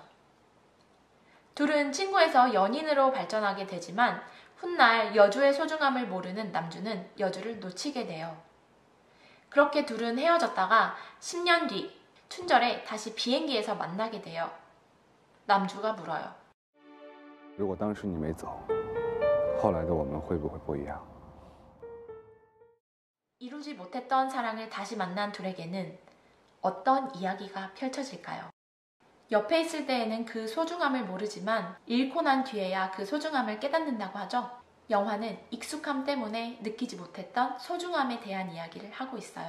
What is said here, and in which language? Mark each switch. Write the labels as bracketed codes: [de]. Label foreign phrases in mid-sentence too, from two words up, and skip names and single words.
[ko] 둘은 친구에서 연인으로 발전하게 되지만 훗날 여주의 소중함을 모르는 남주는 여주를 놓치게 돼요. 그렇게 둘은 헤어졌다가 10년 뒤 춘절에 다시 비행기에서 만나게 돼요. 남주가 물어요. [zh] 如果当时你没走，后来的我们会不会不一样？ [ko] 이루지 못했던 사랑을 다시 만난 둘에게는 어떤 이야기가 펼쳐질까요? 옆에 있을 때에는 그 소중함을 모르지만 잃고 난 뒤에야 그 소중함을 깨닫는다고 하죠. 영화는 익숙함 때문에 느끼지 못했던 소중함에 대한 이야기를 하고 있어요.